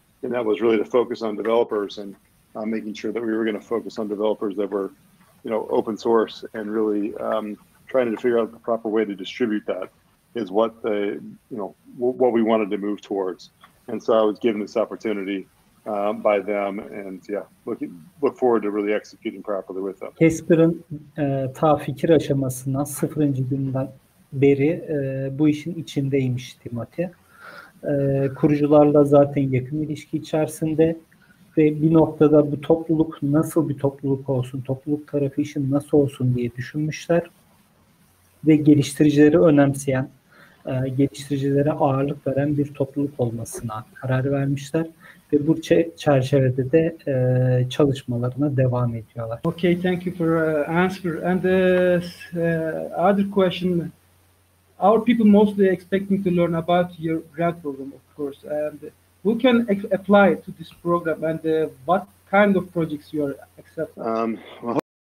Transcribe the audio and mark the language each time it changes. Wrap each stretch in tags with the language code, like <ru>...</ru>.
<en>And that was really to focus on developers and making sure that we were going to focus on developers that were, open source, and really trying to figure out the proper way to distribute that is what what we wanted to move towards. And so I was given this opportunity by them, and look forward to really executing properly with them.</en> <tr>Casper'ın ta fikir aşamasından 0. günden beri bu işin içindeymiş Timothy. Kurucularla zaten yakın ilişki içerisinde ve bir noktada bu topluluk nasıl bir topluluk olsun, topluluk tarafı işin nasıl olsun diye düşünmüşler ve geliştiricileri önemseyen, geliştiricilere ağırlık veren bir topluluk olmasına karar vermişler ve bu çerçevede de çalışmalarına devam ediyorlar.</tr> <en>Okay, thank you for answer. And other question, our people mostly expecting to learn about your grant program, of course, and who can apply to this program, and what kind of projects you are accepting? Well,</en>